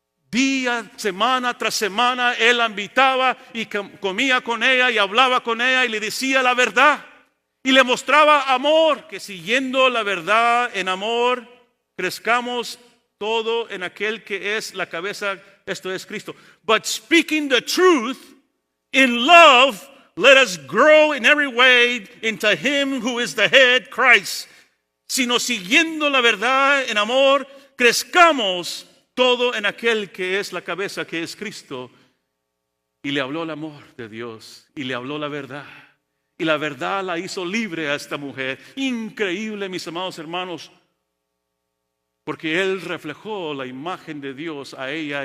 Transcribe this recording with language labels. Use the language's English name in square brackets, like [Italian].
[Spanish] Día, semana tras semana, él la invitaba y comía con ella y hablaba con ella y le decía la verdad. Y le mostraba amor, que siguiendo la verdad en amor, crezcamos todo en aquel que es la cabeza, esto es Cristo. [English] But speaking the truth in love, let us grow in every way into him who is the head, Christ. [Spanish] Sino siguiendo la verdad en amor, crezcamos todo en aquel que es la cabeza, que es Cristo. Y le habló el amor de Dios y le habló la verdad. Y la verdad la hizo libre a esta mujer. Increíble, mis amados hermanos. Porque él reflejó la imagen de Dios a ella.